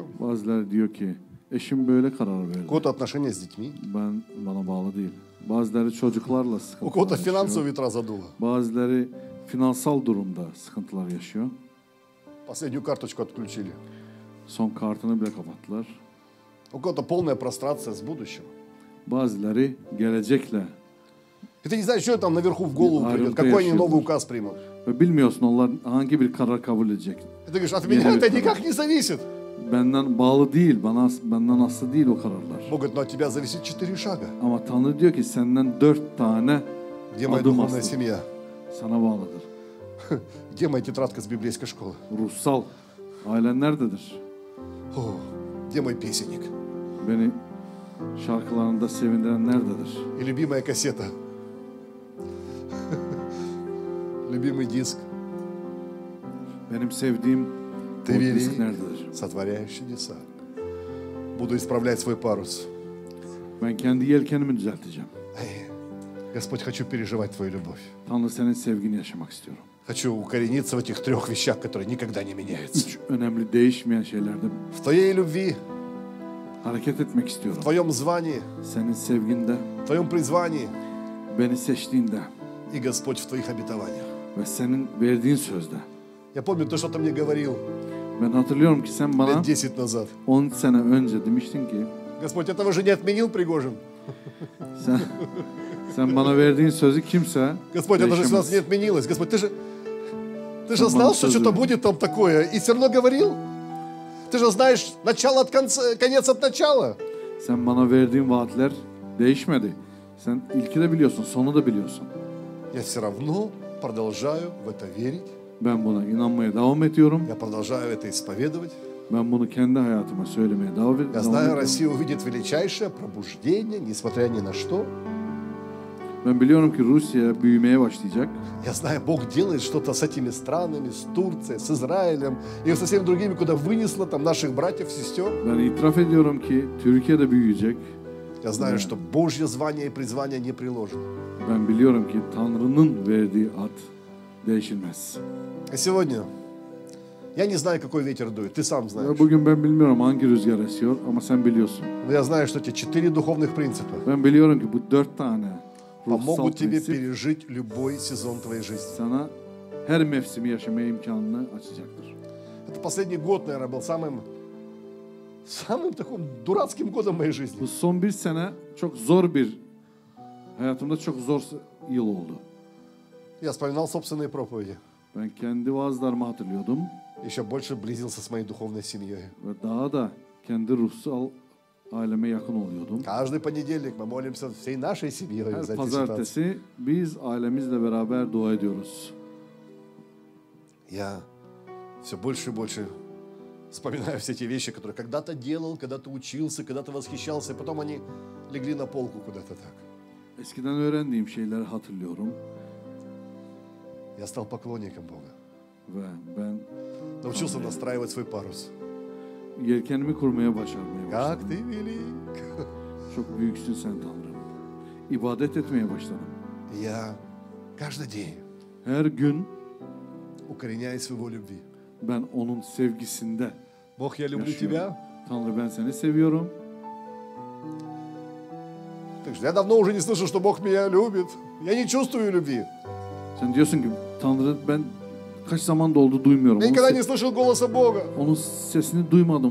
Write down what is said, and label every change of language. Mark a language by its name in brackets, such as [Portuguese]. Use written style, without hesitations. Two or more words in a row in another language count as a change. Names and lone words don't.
[Turkish] bazıları diyor ki eşim böyle karar [Russian] У [Turkish] verdi. [Russian] кого-то отношения с детьми. [Turkish] Bana bağlı değil. Bazıları çocuklarla [Russian] У [Turkish] sıkıntılar [Russian] кого-то [Turkish] yaşıyor. [Russian] финансовые ветра задуло. [Turkish] Bazıları finansal durumda sıkıntılar yaşıyor. [Russian] Последнюю карточку отключили. [Turkish] Son kartını bile kapattılar. [Russian] У кого-то полная прострация с будущим. [Turkish] Bazıları gelecekle [Russian] И ты не знаешь, что там наверху в голову Арен придет, какой они Пешер. новый указ примут. [Turkish] ve bilmiyorsun onlar hangi bir karar kabul edecek. [Russian] И ты говоришь, от меня это никак не зависит. [Turkish] Benden bağlı değil, benden aslı değil o kararlar. [Russian] Бог говорит, но от тебя зависит 4 шага. [Turkish] Ama Tanrı diyor ki senden 4 tane [Russian] Где моя [Turkish] adım [Russian] духовная [Turkish] aslında [Russian] семья? [Turkish] sana bağlıdır. [Russian] Где моя тетрадка с библейской школы? [Turkish] Ruhsal ailen nerededir? [Russian] О, где мой песенник? [Turkish] Beni şarkılarında sevindiren nerededir? [Russian] И любимая кассета. Любимый диск. [Turkish] Benim sevdiğim o [Russian] Ты [Turkish] disk [Russian] велик, nerededir? сотворяешь чудеса. Буду исправлять свой парус. [Turkish] Ben kendi yelkenimi düzelteceğim. [Russian] Эй, Господь, хочу переживать Твою любовь. [Turkish] Tanrı senin sevgini yaşamak istiyorum. [Russian] Хочу укорениться в этих 3 вещах, которые никогда не меняются. [Turkish] 3 önemli değişmeyen şeylerde [Russian] В Твоей любви, [Turkish] hareket etmek [Russian] в [Turkish] istiyorum. [Russian] Твоем звании, [Turkish] Senin sevginde, [Russian] в Твоем призвании [Turkish] beni seçtiğinde [Russian] и, Господь, в Твоих обетованиях. [Turkish] ve senin verdiğin sözde. [Russian] Я помню, ты что-то мне говорил [Turkish] Ben hatırlıyorum ki sen bana [Russian] лет 10 назад. [Turkish] 10 sene önce demiştin ki [Russian] Господь, этого же не отменил Пригожин. [Turkish] sen bana verdiğin sözü kimse [Russian] Господь, это же с нас [Turkish] değişemez. [Russian] не отменилось. Господь, ты же Там знал, было что всё что-то же. будет там такое, и все равно говорил. Ты же знаешь начало от конца, конец от начала. [Turkish] Sen bana verdiğin vaatler değişmedi. Sen ilki de biliyorsun, sonu da biliyorsun. [Russian] Я все равно продолжаю в это верить. [Turkish] Ben buna inanmaya devam ediyorum. [Russian] Я продолжаю это исповедовать. [Turkish] Ben bunu kendi hayatıma söylemeye devam [Russian] Я [Turkish] ediyorum. [Russian] знаю, Россия увидит величайшее пробуждение, несмотря ни на что. [Turkish] Ben biliyorum ki Rusya büyümeye başlayacak. [Russian] Я знаю, Бог делает что-то с этими странами, с Турцией, с Израилем и со всеми другими, куда вынесло там наших братьев, сестер. [Turkish] Ben itiraf ediyorum ki Türkiye de büyüyecek. [Russian] Я знаю, что Божье звание и призвание не приложено. [Turkish] Ben biliyorum ki Tanrı'nın verdiği ad değişilmez. [Russian] И сегодня я не знаю, какой ветер дует, ты сам знаешь. [Turkish] Ve bugün ben bilmiyorum hangi rüzgar esiyor ama sen biliyorsun. [Russian] Но я знаю, что эти 4 духовных принципа [Turkish] Ben biliyorum ki bu 4 tane ruhsal [Russian] помогут тебе [Turkish] prensip [Russian] пережить любой сезон твоей жизни. [Turkish] sana her mevsimi yaşamaya imkanını açacaktır. [Russian] Это последний год, наверное, был самым таким дурацким годом моей жизни. [Turkish] Bu son bir sene çok zor hayatımda çok zor yıl oldu. [Russian] Я вспоминал собственные проповеди. [Turkish] Ben kendi vaazlarımı hatırlıyordum [Russian] Еще больше близился с моей духовной семьей. [Turkish] ve daha da kendi ruhsal aileme yakın oluyordum. [Russian] Каждый понедельник мы молимся всей нашей семьей [Turkish] Her [Russian] за эти ситуации. [Turkish] pazartesi biz ailemizle beraber dua ediyoruz. [Russian] Я все больше и больше вспоминаю все те вещи, которые когда-то делал, когда-то учился, когда-то восхищался, и потом они легли на полку куда-то так. [Turkish] Eskiden öğrendiğim şeyleri hatırlıyorum [Russian] Я стал поклонником Бога. [Turkish] ve ben [Russian] Научился настраивать свой парус. [Turkish] yelkenimi kurmaya başarmaya [Russian] Как [Turkish] başladım. [Russian] ты велик! [Turkish] Çok büyüksün sen Tanrım. İbadet etmeye başladım. [Russian] Я каждый день [Turkish] Her gün [Russian] укореняюсь в Его любви. [Turkish] ben onun sevgisinde [Russian] Бог, я люблю [Turkish] yaşıyorum. [Russian] Тебя. [Turkish] Tanrı ben seni seviyorum. [Russian] Так что я давно уже не слышу, что Бог меня любит. Я не чувствую любви. [Turkish] Sen diyorsun ki Tanrı ben kaç zaman oldu duymuyorum. [Russian] Я [Turkish] Onun, [Russian] никогда не слышал голоса Бога. [Turkish] onun sesini duymadım.